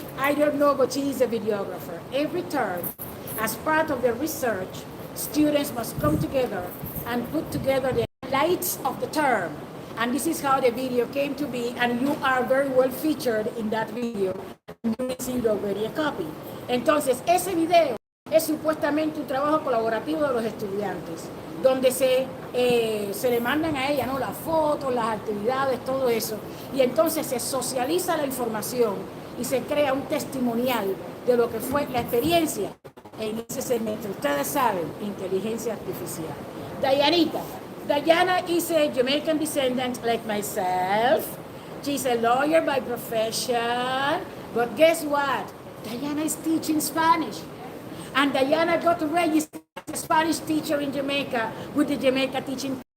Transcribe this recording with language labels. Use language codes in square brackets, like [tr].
[en] I don't know, but she is a videographer. Every term, as part of the research, students must come together and put together the highlights of the term. And this is how the video came to be, and you are very well featured in that video. You received already a copy. [es] Entonces, ese video es supuestamente un trabajo colaborativo de los estudiantes, donde se le mandan a ella, ¿no?, las fotos, las actividades, todo eso, y entonces se socializa la información y se crea un testimonial de lo que fue la experiencia en ese segmento. Ustedes saben, inteligencia artificial. [en] Diana is a Jamaican descendant like myself. She's a lawyer by profession, but guess what? Diana is teaching Spanish. And Diana got registered as a Spanish teacher in Jamaica with the Jamaica Teaching.